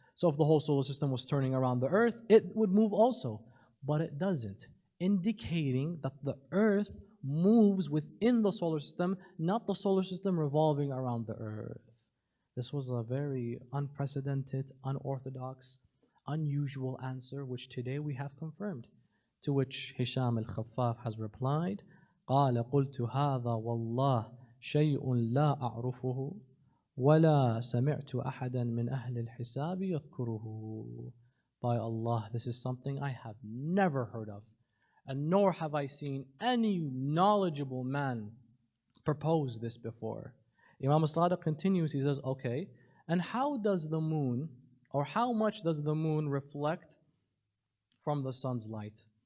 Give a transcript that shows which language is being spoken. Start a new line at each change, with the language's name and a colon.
English: So if the whole solar system was turning around the earth, it would move also, but it doesn't, indicating that the earth moves within the solar system, not the solar system revolving around the earth. This was a very unprecedented, unorthodox, unusual answer, which today we have confirmed. To which Hisham al-Khaffaf has replied,
Arabic: قال قلت هذا والله شيء لا أعرفه ولا سمعت أحدا من أهل الحساب يذكره.
English: By Allah, this is something I have never heard of, and nor have I seen any knowledgeable man propose this before. Imam as-Sadiq continues, he says, okay, and how does the moon, or how much does the moon reflect from the sun's light?